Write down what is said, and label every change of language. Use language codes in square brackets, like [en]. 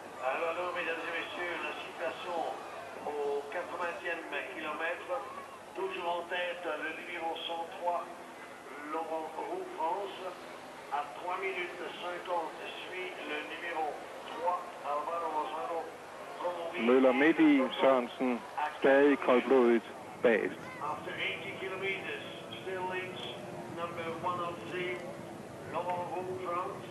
[fr] Alors, mesdames et messieurs, la situation au 80e kilomètre, toujours en tête le numéro 103, Laurent Roux, France. À 3 minutes 50 suit le numéro 3, Alvaro Lozano. [da] Møller midt i, Sørensen stadig koldblodigt bagest. [en] After 80 kilometers, still leads number 103, Laurent Roux, France.